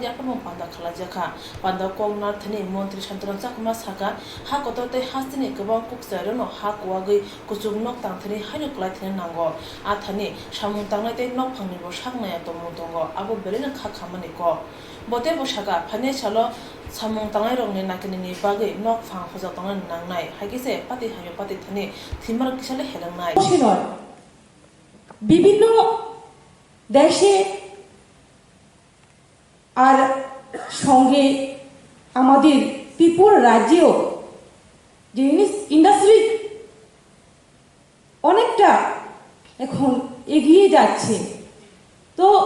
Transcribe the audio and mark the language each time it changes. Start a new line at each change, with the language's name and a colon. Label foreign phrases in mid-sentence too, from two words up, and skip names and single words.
Kok Borok: yakam panda khalajaka panda kongnar thani mantri santona chakma saka ha kotote hasini gobang kuksarono ha kwagi kuchungnok tangthani haino klaithina nango athani samung tangnai tei nok phangni bo saknaya tomutongo abo belena kha khamani ko bote bo saka phane chalo samung tangai rongni nakini bagi nok phang khojak tangai nangnai hagise pati hayo pati thani thimar kisale helangnai
Bangla: বিভিন্ন দেশে আর সঙ্গে আমাদের ত্রিপুরা রাজ্যেও যে ইন্ডাস্ট্রি অনেকটা এখন এগিয়ে যাচ্ছে তো